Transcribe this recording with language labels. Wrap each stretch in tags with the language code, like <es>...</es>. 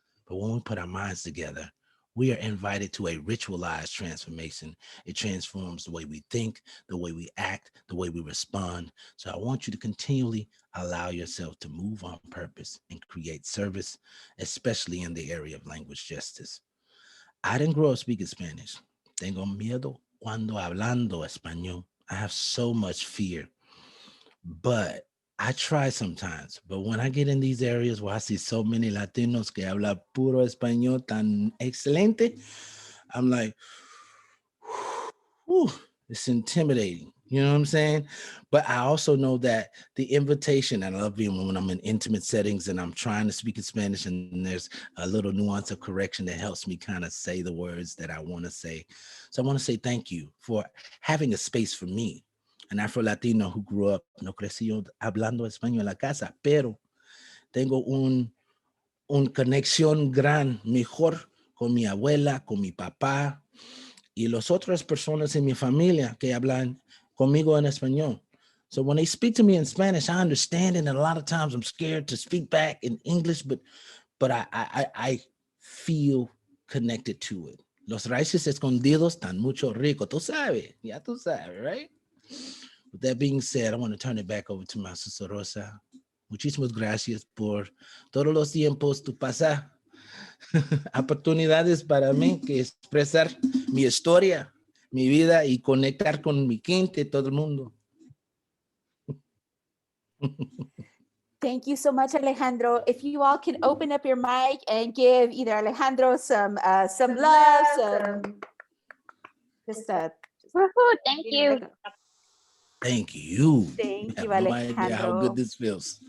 <en>But when we put our minds together, we are invited to a ritualized transformation. It transforms the way we think, the way we act, the way we respond. So I want you to continually allow yourself to move on purpose and create service, especially in the area of language justice. I didn't grow up speaking Spanish.</en> <es>Tengo miedo cuando hablando español.</es> <en>I have so much fear, but I try sometimes. But when I get in these areas where I see so many Latinos</en> <es>que habla puro español tan excelente,</es> <en>I'm like, whew, it's intimidating. You know what I'm saying? But I also know that the invitation, and I love being when I'm in intimate settings and I'm trying to speak in Spanish and there's a little nuance of correction that helps me kind of say the words that I want to say. So I want to say thank you for having a space for me, an Afro-Latino who grew up,</en> <es>no creció hablando español en la casa, pero tengo un conexión gran, mejor con mi abuela, con mi papá, y las otras personas en mi familia que hablan conmigo en español.</es> <en>So when they speak to me in Spanish, I understand it, and a lot of times I'm scared to speak back in English, but I feel connected to it.</en> <es>Los raíces escondidos están mucho rico. Tú sabes, ya tú sabes, right?</es> <en>With that being said, I want to turn it back over to my sister Rosa.</en> <es>Muchísimas gracias por todos los tiempos tu pasas. Oportunidades para mí que expresar mi historia, mi vida y conectar con mi gente, todo el mundo.</es> <en>Thank you so much, Alejandro. If you all can open up your mic and give either Alejandro some love, Thank you. Thank you. Thank you, I have no idea how good Alejandro. this feels.</en>